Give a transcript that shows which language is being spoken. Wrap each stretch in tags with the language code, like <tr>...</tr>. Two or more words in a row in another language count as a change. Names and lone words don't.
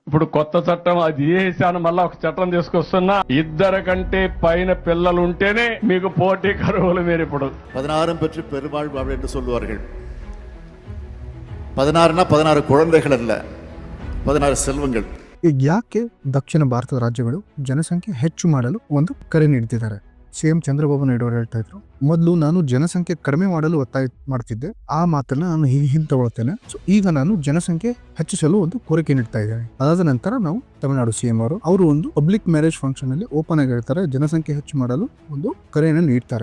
<te>ఇప్పుడు కొత్త చట్టం అది చేశాను, మళ్ళా ఒక చట్టం తీసుకొస్తున్నా. 2 కంటే పైన పిల్లలు ఉంటేనే మీకు పోటీ కరువులు. మీరు ఇప్పుడు</te> <ta>16 பெற்று பெருவாழ்வு அப்படி என்று சொல்லுவார்கள். 16 குழந்தைகள் அல்ல, 16 செல்வங்கள்.</ta> <kn>ಈಗ ಯಾಕೆ ದಕ್ಷಿಣ ಭಾರತದ ರಾಜ್ಯಗಳು ಜನಸಂಖ್ಯೆ ಹೆಚ್ಚು ಮಾಡಲು ಒಂದು ಕರೆ ನೀಡ್ತಿದ್ದಾರೆ? ಸಿಎಂ ಚಂದ್ರಬಾಬು ನಾಯ್ಡು ಅವರು ಹೇಳ್ತಾ ಇದ್ರು, ಮೊದಲು ನಾನು ಜನಸಂಖ್ಯೆ ಕಡಿಮೆ ಮಾಡಲು ಒತ್ತಾಯ ಮಾಡ್ತಿದ್ದೆ, ಆ ಮಾತನ್ನ ನಾನು ಹಿಂತಗೊಳ್ತೇನೆ. ಸೊ ಈಗ ನಾನು ಜನಸಂಖ್ಯೆ ಹೆಚ್ಚಿಸಲು ಒಂದು ಕೋರಿಕೆ ನೀಡ್ತಾ ಇದ್ದೇನೆ. ಅದಾದ ನಂತರ ನಾವು ತಮಿಳುನಾಡು ಸಿಎಂ ಅವರು ಒಂದು</kn> <en>public marriage function</en> <kn>ಅಲ್ಲಿ ಓಪನ್ ಆಗಿ ಹೇಳ್ತಾರೆ, ಜನಸಂಖ್ಯೆ ಹೆಚ್ಚು ಮಾಡಲು ಒಂದು ಕರೆಯನ್ನು ನೀಡ್ತಾರೆ.</kn>